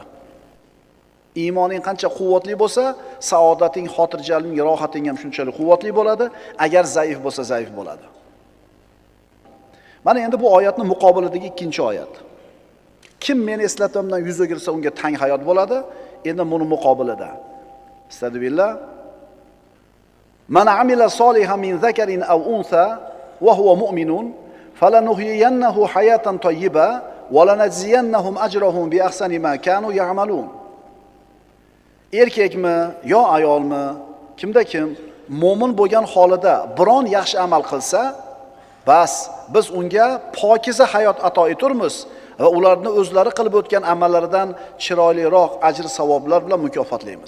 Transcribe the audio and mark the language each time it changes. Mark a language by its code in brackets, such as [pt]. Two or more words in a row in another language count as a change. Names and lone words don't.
[uz] Iymoning qancha quvvatli bo'lsa, saodating, xotirjamliging, rohating ham shunchalik quvvatli bo'ladi. Agar zaif bo'lsa, zaif bo'ladi. Mana endi bu oyatning muqobiladagi ikkinchi oyat. Kim meni eslatamdan yuz o'girsa, unga tang hayot bo'ladi. Endi buni muqobilida. Astagfirullah. [ar] من عمل صالحا من ذكر أو أنثى وهو مؤمن فلنحيينه حياة طيبة ولنجزينهم أجرهم بأحسن ما كانوا يعملون. [uz] Erkakmi yo ayolmi, kimda kim mo'min bo'lgan holida biron yaxshi amal qilsa, bas biz unga pokiza hayot ato eturmiz va ularni o'zlari qilib o'tgan amallaridan chiroyliroq ajr savoblar bilan mukofotlaymiz.